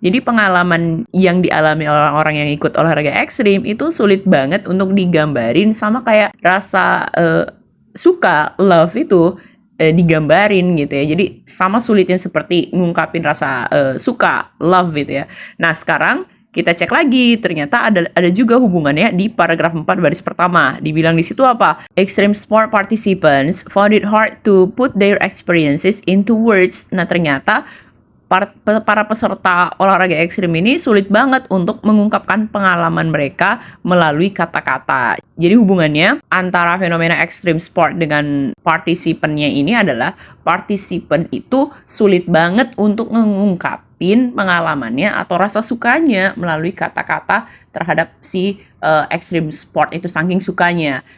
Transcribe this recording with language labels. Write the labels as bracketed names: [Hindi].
[Indonesian] Jadi pengalaman yang dialami orang-orang yang ikut olahraga ekstrim itu sulit banget untuk digambarin, sama kayak rasa suka, love itu digambarin gitu ya. Jadi sama sulitnya seperti ngungkapin rasa suka, love gitu ya. Nah, sekarang kita cek lagi, ternyata ada juga hubungannya di paragraf 4 baris pertama. Dibilang di situ apa? [English] Extreme sport participants found it hard to put their experiences into words. [Indonesian] Nah, ternyata para peserta olahraga ekstrim ini sulit banget untuk mengungkapkan pengalaman mereka melalui kata-kata. Jadi hubungannya antara fenomena ekstrim sport dengan partisipannya ini adalah partisipan itu sulit banget untuk mengungkapin pengalamannya atau rasa sukanya melalui kata-kata terhadap si ekstrim sport itu, saking sukanya.